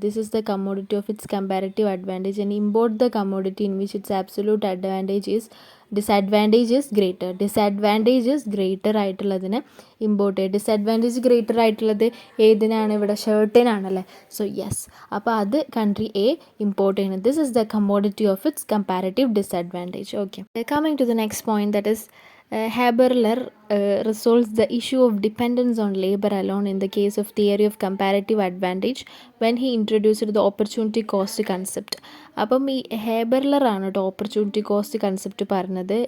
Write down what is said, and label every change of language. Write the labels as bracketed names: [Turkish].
[English] This is the commodity of its comparative advantage and import the commodity in which its absolute disadvantage is greater. [Malayalam] Disadvantage is greater ആയിട്ടുള്ളതിന് import ചെയ്യുക. Disadvantage greater ആയിട്ടുള്ളത് ഏതിനാണ്, ഇവിടെ ഷർട്ടിനാണല്ലേ. So yes, അപ്പോൾ അത് country A import ചെയ്യുന്നത്. [English] This is the commodity of its comparative disadvantage. Okay, coming to the next point, that is Haberler resolves the issue of dependence on labor alone in the case of theory of comparative advantage when he introduced the opportunity cost concept. [Malayalam] അപ്പം ഈ ഹേബർലറാണ് കേട്ടോ opportunity cost concept പറഞ്ഞത്.